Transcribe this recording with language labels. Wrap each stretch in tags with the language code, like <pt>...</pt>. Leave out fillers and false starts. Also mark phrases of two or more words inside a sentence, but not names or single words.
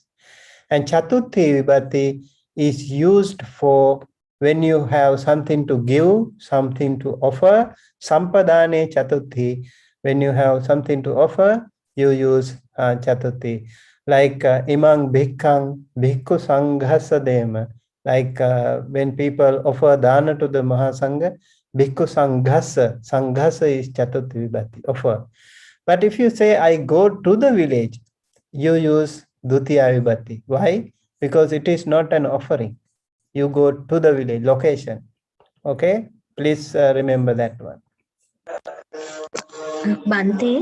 <en>And</en> <pi>Chatuthi vibhatti</pi> <en>is used for when you have something to give, something to offer.</en> <pi>Sampadane Chatuthi,</pi> <en>when you have something to offer, you use Chatuthi.</en> <pi>Like imang bhikkhang bhikkhu sanghasa dema.</pi> <en>Like when people offer dana to the Mahasangha,</en> <pi>bhikkhu sanghasa.</pi> <en>Sanghasa is</en> <pi>Chatuthi vibhatti,</pi> <en>offer. But if you say, I go to the village, you use</en> <pi>Dutiya vibhatti.</pi> <en>Why? Because it is not an offering. You go to the village, location. Okay? Please remember that one. Bante?</en>